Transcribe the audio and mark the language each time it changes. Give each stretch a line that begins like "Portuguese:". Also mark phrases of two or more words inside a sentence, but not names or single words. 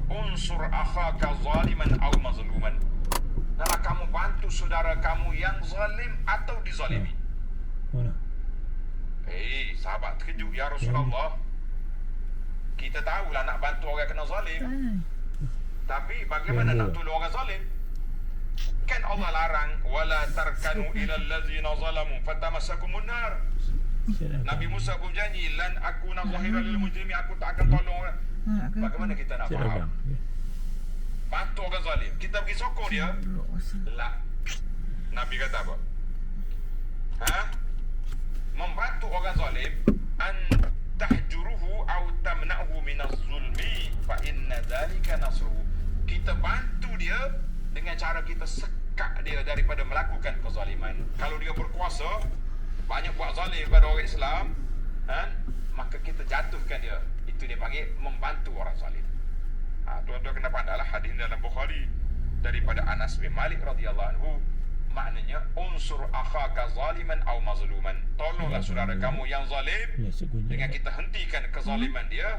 Arabic: انصر أخاك ظالما أو مظلوما.
Malay: Hendaklah kamu bantu saudara kamu yang zalim atau dizalimi. Sahabat terkejut,
Arabic: يا رسول الله.
Malay: Kita tahulah nak bantu orang kena zalim. Tapi bagaimana nak tolong orang zalim? Kan Allah larang,
Arabic: ولا تركنوا إلى الذين ظلموا فتمسكم النار.
Malay: Nabi Musa pun janji,
Arabic: لن أكون ظهيرا للمجرمين,
Malay: aku tak akan tolong orang. Bagaimana kita nak faham? Bantu orang zalim, kita pergi sokong dia? La. Nabi kata apa? Membantu orang zalim,
Arabic: أن تحجزه أو تمنعه من الظلم فإن ذلك نصره.
Malay: Kita bantu dia dengan cara kita sekat dia daripada melakukan kezaliman. Kalau dia berkuasa, banyak buat zalim kepada orang Islam, maka kita jatuhkan dia. Itu dia panggil membantu orang zalim. Tuan-tuan kena pandanglah hadis dalam Bukhari daripada Anas bin Malik
Arabic: رضي الله عنه,
Malay: maknanya
Arabic: انصر أخاك ظالما أو مظلوما,
Malay: tolonglah saudara kamu yang zalim dengan kita hentikan kezaliman dia.